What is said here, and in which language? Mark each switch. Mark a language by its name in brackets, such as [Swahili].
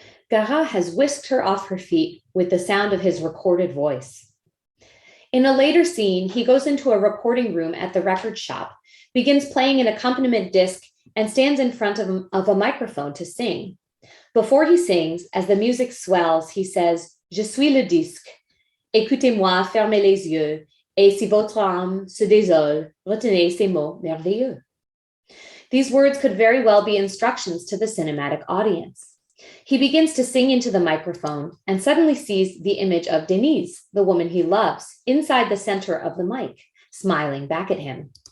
[English] Garat has whisked her off her feet with the sound of his recorded voice. In a later scene, he goes into a recording room at the record shop, begins playing an accompaniment disc, and stands in front of a microphone to sing. Before he sings, as the music swells, he says, [French] "Je suis le disque. Écoutez-moi, fermez les yeux, et si votre âme se désole, retenez ces mots merveilleux." [English] These words could very well be instructions to the cinematic audience. He begins to sing into the microphone and suddenly sees the image of Denise, the woman he loves, inside the center of the mic, smiling back at him.